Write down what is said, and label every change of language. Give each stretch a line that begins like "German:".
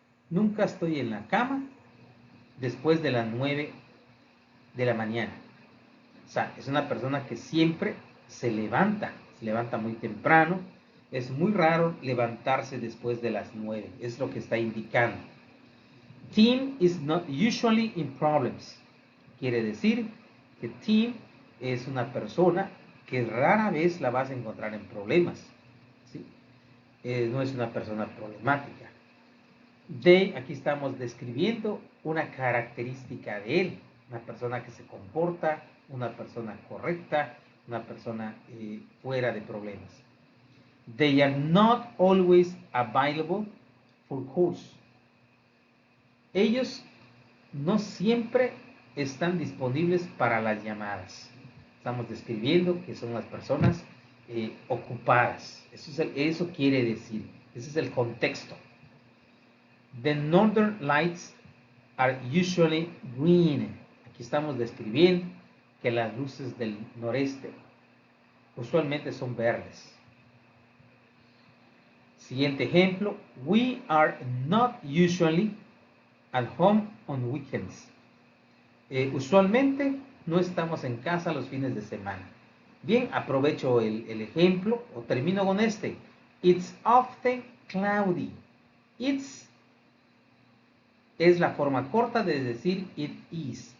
Spanish: Nunca estoy en la cama después de las 9 de la mañana. O sea, es una persona que siempre se levanta muy temprano. Es muy raro levantarse después de las 9. Es lo que está indicando.
English: Tim is not usually in problems.
Spanish: Quiere decir que Tim es una persona que rara vez la vas a encontrar en problemas. ¿Sí? No es una persona problemática. They, aquí estamos describiendo una característica de él. Una persona que se comporta, una persona correcta, una persona fuera de problemas.
English: They are not always available for calls.
Spanish: Ellos no siempre están disponibles para las llamadas. Estamos describiendo que son las personas ocupadas. Eso quiere decir. Ese es el contexto.
English: The northern lights are usually green.
Spanish: Aquí estamos describiendo que las luces del noreste usualmente son verdes. Siguiente ejemplo.
English: We are not usually at home on weekends.
Spanish: Usualmente no estamos en casa los fines de semana. Bien, aprovecho el ejemplo o termino con este.
English: It's often cloudy. It's
Spanish: es la forma corta de decir
English: it is.